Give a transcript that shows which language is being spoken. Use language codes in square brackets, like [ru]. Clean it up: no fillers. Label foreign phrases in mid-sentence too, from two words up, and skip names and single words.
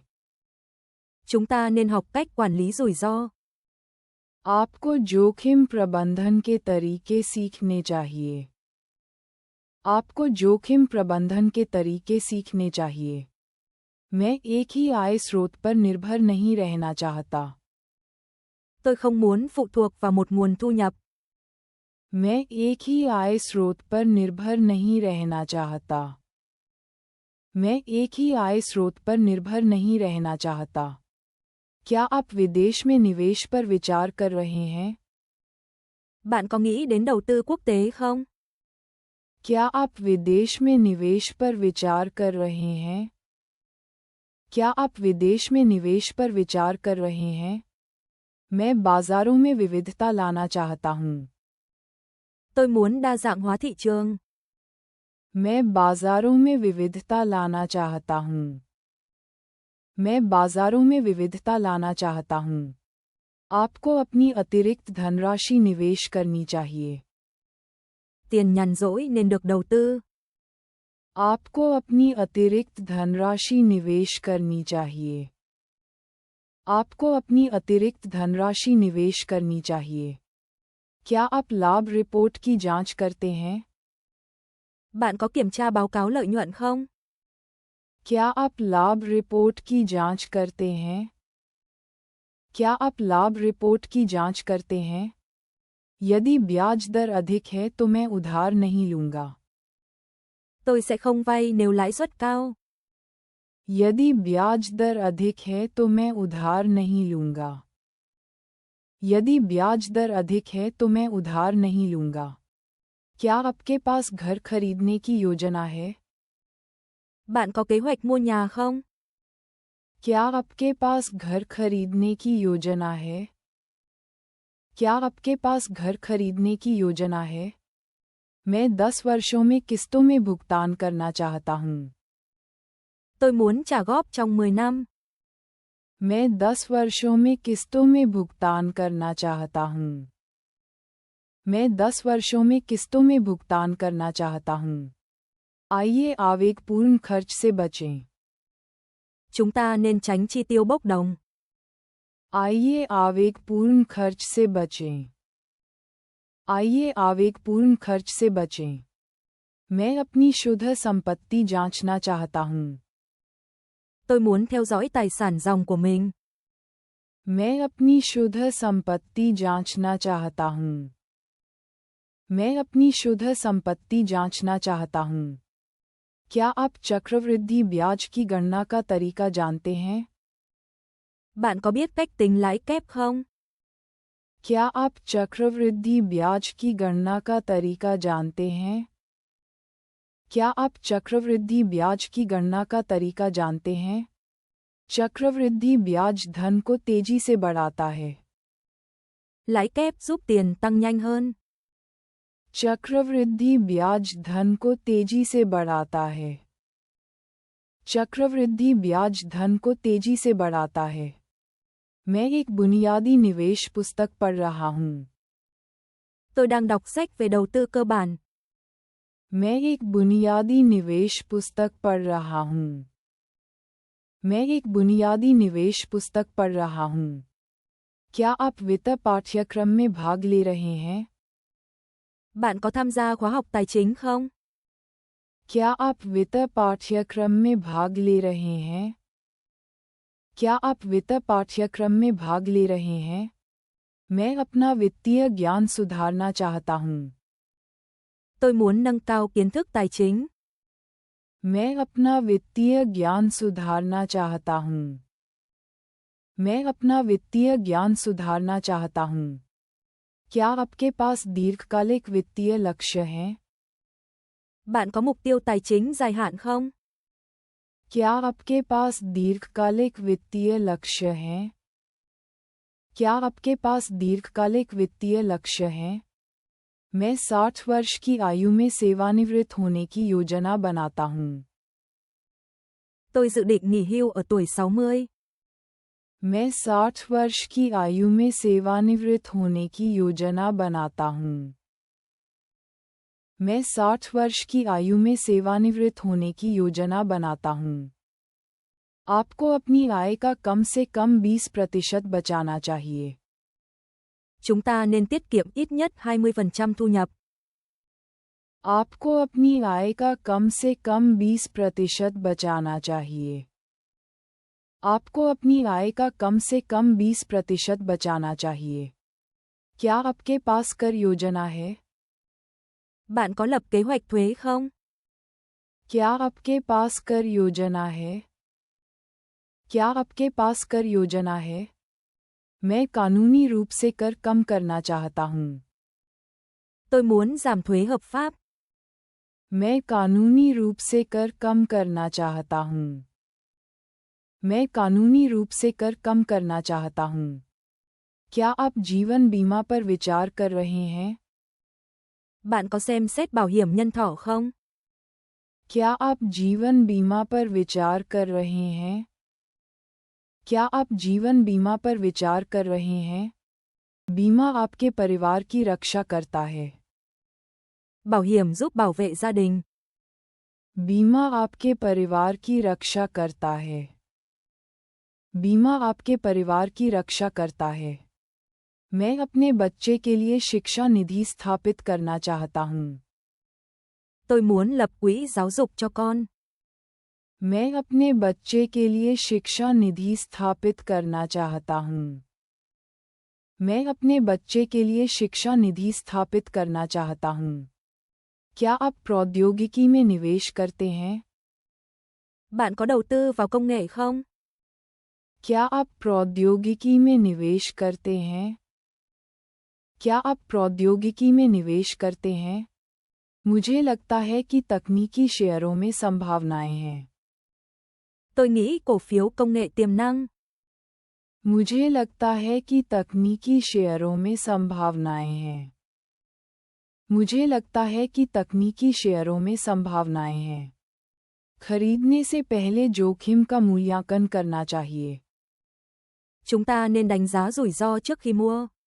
[vi] Chúng ta nên học cách quản lý rủi ro. [hi] आपको जोखिम प्रबंधन के तरीके सीखने चाहिए। आपको जोखिम प्रबंधन के तरीके सीखने चाहिए। मैं एक ही आय स्रोत पर निर्भर नहीं रहना चाहता। [vi] Tôi không muốn phụ thuộc vào một nguồn thu nhập. [hi] मैं एक ही आय स्रोत पर निर्भर नहीं रहना चाहता। मैं एक ही आय स्रोत पर निर्भर नहीं रहना चाहता। क्या आप विदेश में निवेश पर विचार कर रहे हैं? [vi] Bạn có nghĩ đến đầu tư quốc tế không? [hi] क्या आप विदेश में निवेश पर विचार कर रहे हैं? क्या आप विदेश में निवेश पर विचार कर रहे हैं? मैं बाजारों में विविधता लाना चाहता हूँ। [vi] Tôi muốn đa dạng hóa thị trường. [hi] मैं बाजारों में विविधता लाना चाहता हूँ। मैं बाजारों में विविधता लाना चाहता हूँ। आपको अपनी अतिरिक्त धनराशि निवेश करनी चाहिए। [vi] Tiền nhàn rỗi nên được đầu tư. [hi] आपको अपनी अतिरिक्त धनराशि निवेश करनी चाहिए। आपको अपनी अतिरिक्त धनराशि निवेश करनी चाहिए। क्या आप लाभ रिपोर्ट की जांच करते हैं? [vi] Bạn có kiểm tra báo cáo lợi nhuận không? [hi] क्या आप लाभ रिपोर्ट की जांच करते हैं? क्या आप लाभ रिपोर्ट की जांच करते हैं? यदि ब्याज दर अधिक है तो मैं उधार नहीं लूंगा। [vi] Tôi sẽ không vay nếu lãi suất cao. [hi] यदि ब्याज दर अधिक है तो मैं उधार नहीं लूंगा। यदि ब्याज दर अधिक है तो मैं उधार नहीं लूंगा। क्या आपके पास घर खरीदने की योजना है? [vi] Bạn có kế hoạch mua nhà không? [hi] क्या आपके पास घर खरीदने की योजना है? क्या आपके पास घर खरीदने की योजना है? मैं 10 वर्षों में किस्तों में भुगतान करना चाहता हूँ। [vi] Tôi muốn trả góp trong 10 năm. [hi] मैं 10 वर्षों में किस्तों में भुगतान करना चाहता हूँ। मैं 10 वर्षों में किस्तों में भुगतान करना चाहता हूँ। आइए आवेगपूर्ण खर्च से बचें। [vi] Chúng ta nên tránh chi tiêu bốc đồng. [hi] आइए आवेगपूर्ण खर्च से बचें। आइए आवेगपूर्ण खर्च से बचें। मैं अपनी शुद्ध संपत्ति जांचना चाहता हूँ। [vi] Tôi muốn theo dõi tài sản ròng của mình. [hi] मैं अपनी शुद्ध संपत्ति जांचना चाहता हूँ। मैं अपनी शुद्ध संपत्ति जांचना चाहता हूँ। क्या आप चक्रवृद्धि ब्याज की गणना का तरीका जानते हैं? [vi] Bạn có biết cách tính lãi kép không? [hi] क्या आप चक्रवृद्धि ब्याज की गणना का तरीका जानते हैं? क्या आप चक्रवृद्धि ब्याज की गणना का तरीका जानते हैं? चक्रवृद्धि ब्याज धन को तेजी से बढ़ाता है। [vi] Lãi kép giúp tiền tăng nhanh hơn. [hi] चक्रवृद्धि ब्याज धन को तेजी से बढ़ाता है। चक्रवृद्धि ब्याज धन को तेजी से बढ़ाता है। मैं एक बुनियादी निवेश पुस्तक पढ़ रहा हूँ। [vi] Tôi đang đọc sách về đầu tư cơ bản. [hi] मैं एक बुनियादी निवेश पुस्तक पढ़ रहा हूँ. मैं एक बुनियादी निवेश पुस्तक पढ़ रहा हूँ. क्या आप वित्त पाठ्यक्रम में भाग ले रहे हैं? [vi] Bạn có tham gia khóa học tài chính không? [hi] क्या आप वित्त पाठ्यक्रम में भाग ले रहे हैं? क्या आप वित्त पाठ्यक्रम में भाग ले रहे हैं? मैं अपना वित्तीय ज्ञान सुधारना चाहता हूँ. [vi] Tôi muốn nâng cao kiến thức tài chính. [hi] मैं अपना वित्तीय ज्ञान सुधारना चाहता हूँ. मैं अपना वित्तीय ज्ञान सुधारना चाहता हूँ. क्या आपके पास दीर्घकालिक वित्तीय लक्ष्य हैं? [vi] Bạn có mục tiêu tài chính dài hạn không? [hi] क्या आपके पास दीर्घकालिक वित्तीय लक्ष्य हैं? क्या आपके पास दीर्घकालिक वित्तीय लक्ष्य हैं? मैं 60 वर्ष की आयु में सेवानिवृत्त होने की योजना बनाता हूँ. [vi] Tôi dự định nghỉ hưu ở tuổi 60. [hi] मैं 60 वर्ष की आयु में सेवानिवृत्त होने की योजना बनाता हूँ. मैं 60 वर्ष की आयु में सेवानिवृत्त होने की योजना बनाता हूँ. आपको अपनी आय का कम से कम 20% बचाना चाहिए. [vi] Chúng ta nên tiết kiệm ít nhất 20% thu nhập. [hi] आपको अपनी आय का कम से कम 20% बचाना चाहिए. आपको अपनी आय का कम से कम 20% बचाना चाहिए. क्या आपके पास कर योजना है? [vi] Bạn có lập kế hoạch thuế không? [hi] क्या आपके पास कर योजना है? क्या आपके पास कर योजना है? मैं कानूनी रूप से कर कम करना चाहता हूँ. [vi] Tôi muốn giảm thuế hợp pháp. [hi] मैं कानूनी रूप से कर कम करना चाहता हूँ. मैं कानूनी रूप से कर कम करना चाहता हूँ. क्या आप जीवन बीमा पर विचार कर रहे हैं? [vi] Bạn có xem xét bảo hiểm nhân thọ không? [hi] क्या आप जीवन बीमा पर विचार कर रहे हैं? क्या आप जीवन बीमा पर विचार कर रहे हैं? बीमा आपके परिवार की रक्षा करता है. [vi] Bảo hiểm giúp bảo vệ gia đình. [hi] बीमा आपके परिवार की रक्षा करता है. बीमा आपके परिवार की रक्षा करता है. मैं अपने बच्चे के लिए शिक्षा निधि स्थापित करना चाहता हूँ. [vi] Tôi muốn lập quỹ giáo dục cho con. [hi] मैं अपने बच्चे के लिए शिक्षा निधि स्थापित करना चाहता हूँ. मैं अपने बच्चे के लिए शिक्षा निधि स्थापित करना चाहता हूँ. क्या आप प्रौद्योगिकी में निवेश करते हैं? [vi] Bạn có đầu tư vào công nghệ không? [hi] क्या आप प्रौद्योगिकी में निवेश करते हैं? क्या आप प्रौद्योगिकी में निवेश करते हैं? मुझे लगता है कि तकनीकी शेयरों में संभावनाएं हैं. [vi] Tôi nghĩ cổ phiếu công nghệ tiềm năng. [hi] मुझे लगता है कि तकनीकी शेयरों में संभावनाएं हैं. मुझे लगता है कि तकनीकी शेयरों में संभावनाएं हैं. खरीदने से पहले जोखिम का मूल्यांकन करना चाहिए. [vi] Chúng ta nên đánh giá rủi ro trước khi mua.